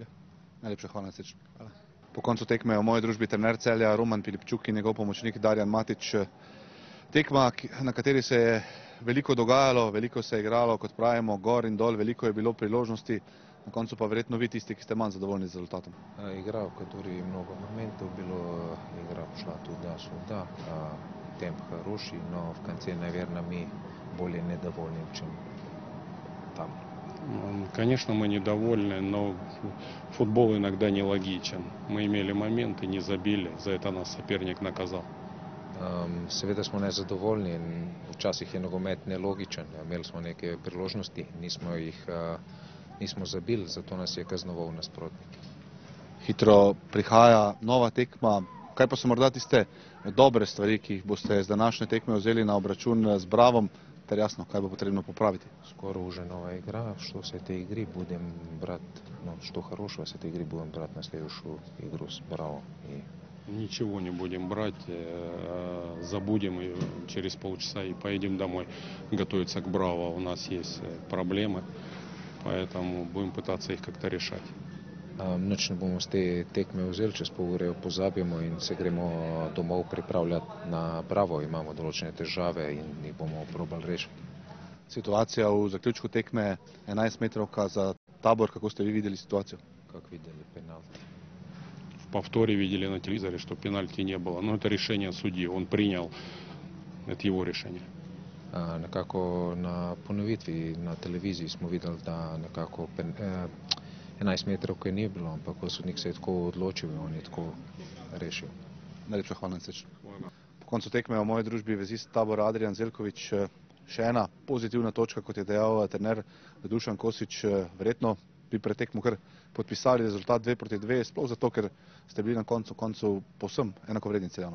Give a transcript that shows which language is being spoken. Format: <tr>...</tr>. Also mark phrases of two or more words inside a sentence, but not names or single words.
<sl>Najlepša hvala, Sreč. Po koncu tekme je v moji družbi trener Celja Roman Filipčuk in njegov pomočnik Darjan Matić. Tekma, na kateri se je veliko dogajalo, veliko se je igralo, kot pravimo, gor in dol, veliko je bilo priložnosti, na koncu pa verjetno vi tisti, ki ste manj zadovoljni z rezultatom.</sl> <ru>Игра, в которой много моментов было, игра пошла туда-сюда, темп хороший, но в конце, наверное, мы более недовольны, чем там. Конечно, мы недовольны, но футбол иногда нелогичен. Мы имели моменты, не забили, за это нас соперник наказал.</ru> <sl>Seveda smo nezadovольni in včasih je nogomet nelogičen. Imeli smo neke priložnosti, nismo zabili, zato nas je kaznoval nasprotnik. Hitro prihaja nova tekma. Kaj pa so morda tiste dobre stvari, ki jih boste z današnje tekme vzeli na obračun z Bravom, ter jasno, kaj bo potrebno popraviti?</sl> <ru>Скоро уже новая игра. Что с этой игры будем брать, что хорошего с этой игры будем брать на следующую игру с Браво. Ничего не будем брать, забудем и через полчаса и поедем домой готовиться к Браво. У нас есть проблемы, поэтому будем пытаться их как-то решать.</ru> <sl>Nič ne bomo z te tekme vzeli, čez pol ure pozabimo in se gremo domov pripravljati na Bravo. Imamo določene težave in jih bomo probali rešiti. Situacija v zaključku tekme 11 metrovka za Tabor, kako ste vi videli situacijo?</sl> <ru>Как видели пенальти. В повторе видели на телевизоре, что пенальти не было. Но это решение судьи, он принял, это его решение.</ru> <sl>Nekako na ponovitvi na televiziji smo videli, da nekako 11 metrovke ni bilo, ampak sodnik se je tako odločil in on je tako rešil. Najlepša hvala, Sreč. Po koncu tekme v moji družbi vezist Tabora Adrijan Zeljković, še ena pozitivna točka, kot je dejal trener Dušan Kosić, verjetno bi pred tekmo kar podpisali rezultat 2-2, sploh zato, ker ste bili na koncu povsem enakovredni Celjanom.</sl>